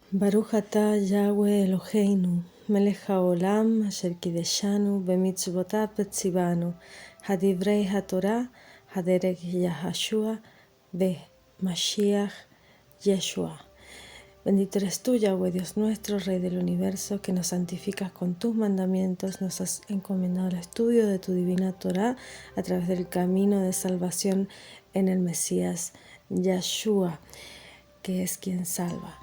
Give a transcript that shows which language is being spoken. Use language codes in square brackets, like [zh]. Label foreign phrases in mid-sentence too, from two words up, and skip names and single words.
[he] ברוך אתה יהוה אלהינו מלך העולם אשר קדשנו במצותיו וצונו הדברי התורה הדרך יהושע משיח ישוע. [es] Bendito eres tú, Yahweh, Dios nuestro, Rey del universo, que nos santificas con tus mandamientos, nos has encomendado el estudio de tu divina Torah a través del camino de salvación en el Mesías Yeshua, que es quien salva.